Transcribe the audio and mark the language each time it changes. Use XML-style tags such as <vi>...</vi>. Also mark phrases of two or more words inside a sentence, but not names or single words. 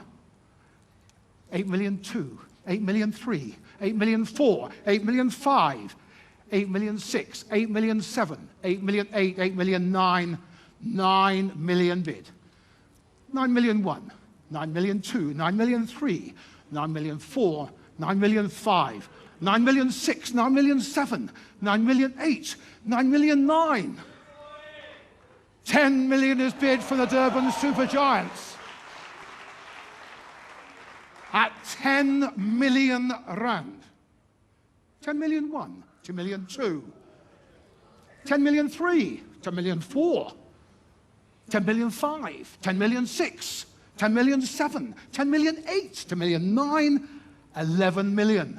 <en>8 million 2, 8 million 3, 8 million 4, 8 million 5, 8 million 6, 8 million 7, 8 million 8, 8 million 9, 9 million bid. 9 million 1, 9 million 2, 9 million 3, 9 million 4, 9 million 5, 9 million 6, 9 million 7, 9 million 8, 9 million 9. 10 million is bid for the Durban Supergiants. At 10 million rand. 10 million 1, 10 million 2, 10 million 3, 10 million 4, 10 million 5, 10 million 6, 10 million 7, 10 million 8, 10 million 9, 11 million.</en>